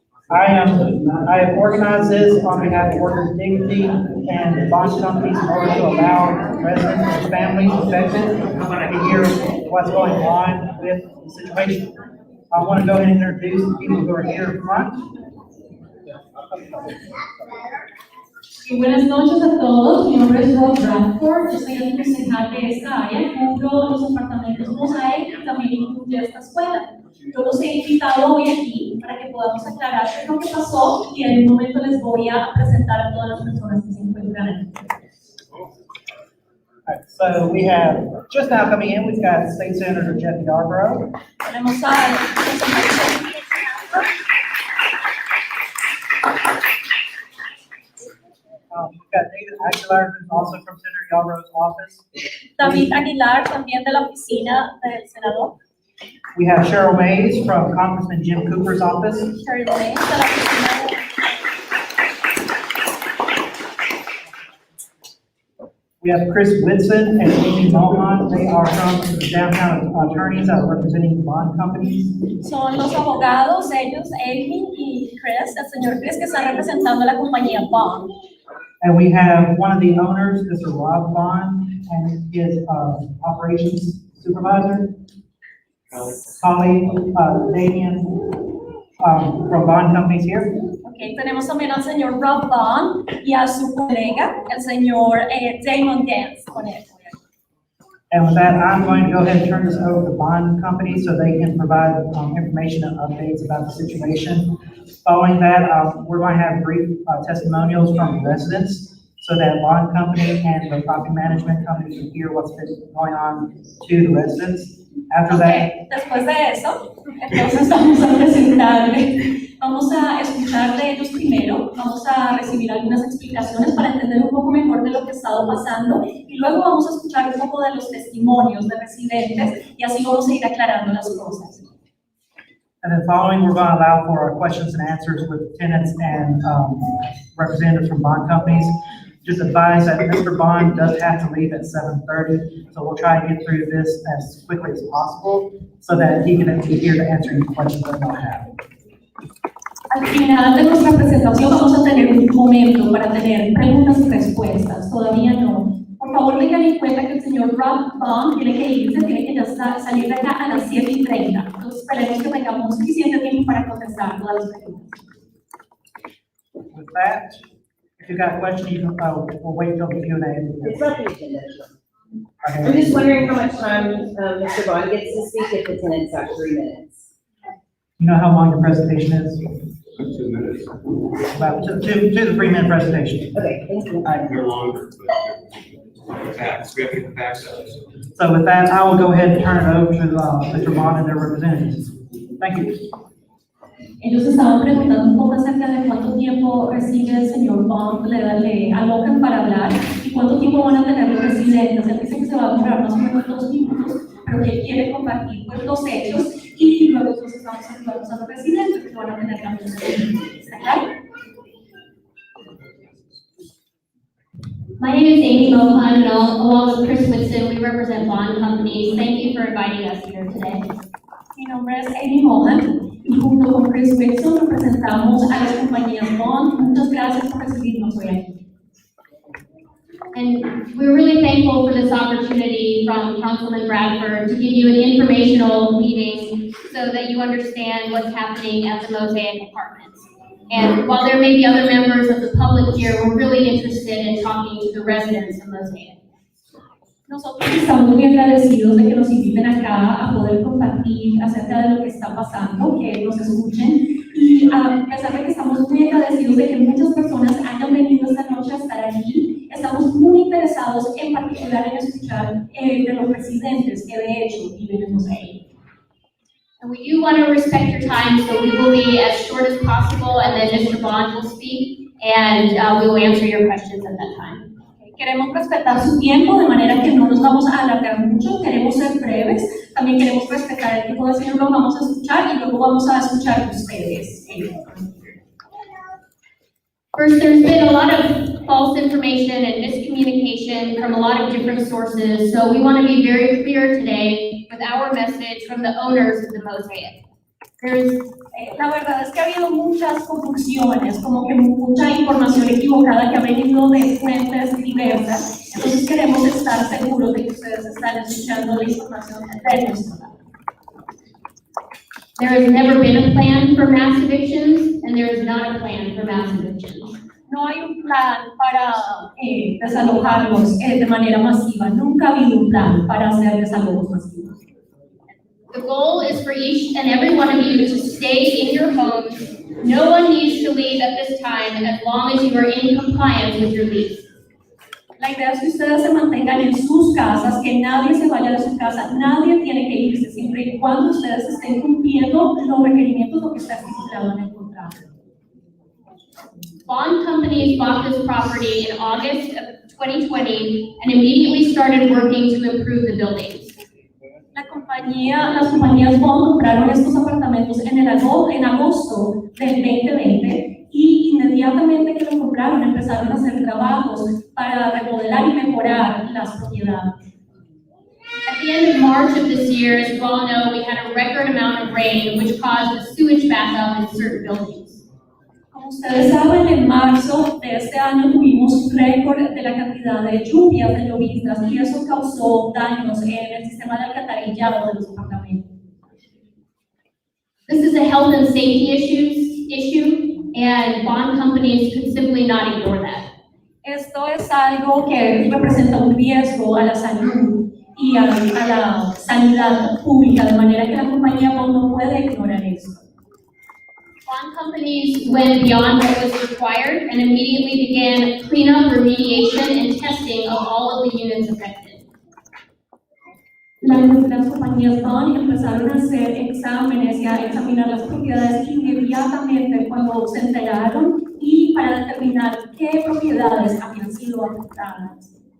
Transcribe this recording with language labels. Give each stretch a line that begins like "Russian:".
English: I have organized this on behalf of Workers' Dignity and the bond companies in order to allow residents and families affected to hear what's going on with the situation. I want to go ahead and introduce the people who are here in front.
Spanish: Buenas noches a todos, mi nombre es Rob Bradford, yo soy el concejal de esta área, cubro los apartamentos Mosaic y también incluye esta escuela. Yo los he invitado hoy aquí para que podamos aclarar qué es lo que pasó y en un momento les voy a presentar a todas las personas que se encuentran aquí.
English: Right, so we have, just now coming in, we've got State Senator Jeff Yarborough.
Spanish: Tenemos a
English: We've got David Aguilar, who's also from Senator Yalro's office.
Spanish: David Aguilar, también de la oficina del senador.
English: We have Cheryl Mays from Congressman Jim Cooper's office.
Spanish: Cheryl Mays, de la oficina.
English: We have Chris Whitson and Amy Beaumont. They are from the downtown attorneys representing the bond companies.
Spanish: Son los abogados, ellos, Amy y Chris, el señor Chris, que están representando a la compañía Bond.
English: And we have one of the owners, Mr. Rob Bond, and his operations supervisor, colleague, Damian, from Bond Companies here.
Spanish: Okay, tenemos también al señor Rob Bond y a su colega, el señor Damon Dance, con él.
English: And with that, I'm going to go ahead and turn this over to Bond Company so they can provide information and updates about the situation. Following that, we're going to have brief testimonials from residents so that Bond Company and the property management company can hear what's been going on to the residents. After that,
Spanish: después de eso, entonces vamos a presentarle, vamos a escuchar de ellos primero, vamos a recibir algunas explicaciones para entender un poco mejor de lo que ha estado pasando y luego vamos a escuchar un poco de los testimonios de residentes y así vamos a ir aclarando las cosas.
English: And then following, we're going to allow for questions and answers with tenants and representatives from bond companies. Just advise that Mr. Bond does have to leave at 7:30, so we'll try to get through this as quickly as possible so that he can be here to answer any questions that they'll have.
Spanish: Al final de nuestra presentación vamos a tener un momento para tener preguntas y respuestas. Todavía no. Por favor, tengan en cuenta que el señor Rob Bond tiene que irse, tiene que ya salir de acá a las 7:30. Entonces, esperemos que tengamos suficiente tiempo para contestar todas las preguntas.
English: With that, if you got a question, you can, we'll wait till the Q&A. It's not the agenda. I'm Okay. just wondering how much time Mr. Bond gets to speak if the tenants have 3 minutes. You know how long your presentation is? 2 minutes. About 2 to 3 minute presentation. Okay, thank you. All right. They're longer, but facts, we have to get the facts out. So with that, I will go ahead and turn it over to Mr. Bond and their representatives. Thank you.
Spanish: Ellos estaban preguntando un poco acerca de cuánto tiempo recibe el señor Bond, le alocan para hablar y cuánto tiempo van a tener los residentes. Él dice que se va a demorar más o menos 2 minutos, pero que él quiere compartir pues, los hechos y luego entonces vamos a los residentes que van a tener también. ¿Está claro?
English: My name is Amy Mohan, and along with Chris Whitson, we represent bond companies. Thank you for inviting us here today.
Spanish: Mi nombre es Amy Mohan y junto con Chris Whitson representamos a las compañías Bond. Muchas gracias por recibirnos hoy aquí.
English: And we're really thankful for this opportunity from Councilman Bradford to give you an informational meeting so that you understand what's happening at the Mosaic Apartments. And while there may be other members of the public here, we're really interested in talking to the residents of Mosaic.
Spanish: Nosotros estamos muy agradecidos de que nos inviten acá a poder compartir acerca de lo que está pasando, que nos escuchen y a pesar de que estamos muy agradecidos de que muchas personas hayan venido esta noche a estar aquí, estamos muy interesados en particular en escuchar de los residentes que de hecho viven en Mosaic.
English: And we do want to respect your time, so we will be as short as possible, and then Mr. Bond will speak, and we will answer your questions at that time.
Spanish: Queremos respetar su tiempo de manera que no nos vamos a alargar mucho, queremos ser breves, también queremos respetar el tiempo del señor, lo vamos a escuchar y luego vamos a escuchar de ustedes.
English: First, there's been a lot of false information and miscommunication from a lot of different sources, so we want to be very clear today with our message from the owners of the Mosaic.
Spanish: La verdad es que ha habido muchas confusiones, como que mucha información equivocada que ha venido de fuentes diversas, entonces queremos estar seguros de que ustedes están escuchando la información de nuestro lado.
English: There has never been a plan for mass evictions, and there is not a plan for mass evictions.
Spanish: No hay un plan para desalojarlos de manera masiva, nunca ha habido un plan para hacer desalojos masivos.
English: The goal is for each and every one of you to stay in your homes. No one needs to leave at this time as long as you are in compliance with your lease.
Spanish: La idea es que ustedes se mantengan en sus casas, que nadie se vaya de su casa, nadie tiene que irse, siempre y cuando ustedes estén cumpliendo los requerimientos, lo que está estipulado en el contrato.
English: Bond companies bought this property in August of 2020 and immediately started working to improve the buildings.
Spanish: Las compañías Bond compraron estos apartamentos en agosto del 2020 y inmediatamente que los compraron empezaron a hacer trabajos para remodelar y mejorar las propiedades.
English: At the end of March of this year, as you all know, we had a record amount of rain, which caused a sewage backup in certain buildings.
Spanish: Como ustedes saben, en marzo de este año tuvimos un récord de la cantidad de lluvias, de lloviznas, y eso causó daños en el sistema de alcantarillado de los apartamentos.
English: This is a health and safety issue, and bond companies could simply not ignore that.
Spanish: Esto es algo que representa un riesgo a la salud y a la sanidad pública, de manera que la compañía Bond no puede ignorar eso.
English: Bond companies went beyond what was required and immediately began cleanup, remediation, and testing of all of the units affected.
Spanish: Las compañías Bond empezaron a hacer exámenes y a examinar las propiedades inmediatamente cuando se enteraron y para determinar qué propiedades habían sido afectadas.